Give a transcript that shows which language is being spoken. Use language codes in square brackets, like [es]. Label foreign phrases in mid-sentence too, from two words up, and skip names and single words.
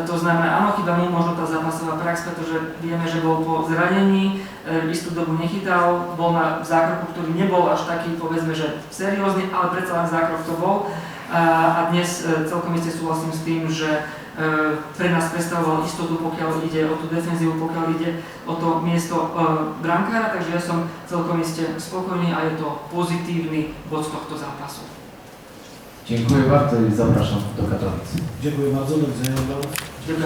[sk] To znamená, áno, chýba mu možno tá zápasová prax, pretože vieme, že bol po zranení, istú dobu nechytal, bol na zákroku, ktorý nebol až taký, povedzme, že seriózny, ale predsa len zákrok to bol. A dnes celkom iste súhlasím s tým, že pre nás predstavoval istotu, pokiaľ ide o tú defenzívu, pokiaľ ide o to miesto brankára, takže ja som celkom iste spokojný a je to pozitívny bod tohto zápasu. [pl] Dziękuję bardzo i zapraszam do Katowic. Dziękuję bardzo, do widzenia. [sk] Ďakujem.